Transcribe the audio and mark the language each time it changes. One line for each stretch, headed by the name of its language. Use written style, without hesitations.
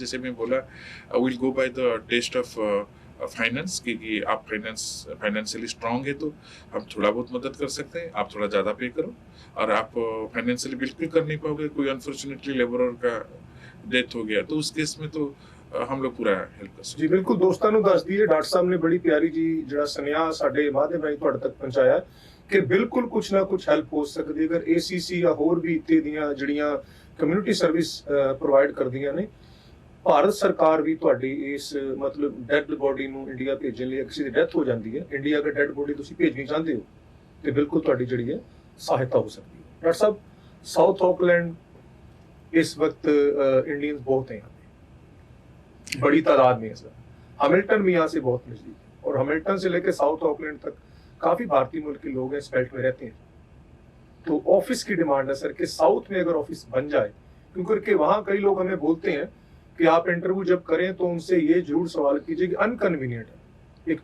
Hindi: जैसे मैं बोला
English: will go by the test of finance,
Hindi: क्योंकि आप फाइनेंशियली स्ट्रांग है तो हम थोड़ा बहुत मदद कर सकते हैं, आप थोड़ा ज्यादा पे करो। और आप फाइनेंशियली बिल्कुल कर नहीं पाओगे, कोई अनफॉर्चुनेटली लेबरर का डेथ हो गया, तो उस केस में तो हम लोग पूरा हेल्प कर सकते जी।
Punjabi: बिल्कुल ਦੋਸਤਾਂ ਨੂੰ ਦੱਸ ਦਈਏ ਡਾਕਟਰ ਸਾਹਿਬ ਨੇ ਬੜੀ ਪਿਆਰੀ ਜੀ ਜਿਹੜਾ ਸੁਨੇਹਾ ਸਾਡੇ ਮਾਧਿਅਮ ਰਾਹੀਂ ਤੁਹਾਡੇ ਤੱਕ ਪਹੁੰਚਾਇਆ ਕਿ ਬਿਲਕੁਲ ਕੁਝ ਨਾ ਕੁਝ ਹੈਲਪ ਹੋ ਸਕਦੀ ਹੈ ਅਗਰ ACC ਜਾਂ ਹੋਰ ਵੀ ਇੱਥੇ ਦੀਆਂ ਜਿਹੜੀਆਂ ਕਮਿਊਨਿਟੀ ਸਰਵਿਸ ਪ੍ਰੋਵਾਈਡ ਕਰਦੀਆਂ ਨੇ। ਭਾਰਤ ਸਰਕਾਰ ਵੀ ਤੁਹਾਡੀ ਇਸ ਮਤਲਬ ਡੈਡ ਬੋਡੀ ਨੂੰ ਇੰਡੀਆ ਭੇਜਣ ਲਈ, ਕਿਸੇ ਦੀ ਡੈਥ ਹੋ ਜਾਂਦੀ ਹੈ ਇੰਡੀਆ ਅਗਰ ਡੈਡ ਬੋਡੀ ਤੁਸੀਂ ਭੇਜਣੀ ਚਾਹੁੰਦੇ ਹੋ ਤੇ ਬਿਲਕੁਲ ਤੁਹਾਡੀ ਜਿਹੜੀ ਹੈ ਸਹਾਇਤਾ ਹੋ ਸਕਦੀ ਹੈ।
Hindi: ਡਾਕਟਰ ਸਾਹਿਬ साउथ ऑकलैंड इस वक्त इंडियंस बहुत हैं यहाँ पे, बड़ी तादाद में है सर। हैमिल्टन भी यहाँ से बहुत नजदीक है और हैमिल्टन से लेकर साउथ ऑकलैंड तक काफी भारतीय मूल के लोग हैं, इस बेल्ट में रहते हैं। तो ऑफिस की डिमांड है सर कि साउथ में अगर ऑफिस बन जाए, क्योंकि वहाँ कई लोग हमें बोलते हैं कि आप इंटरव्यू जब करें तो उनसे ये जरूर सवाल कीजिए कि अनकन्वीनियंट है।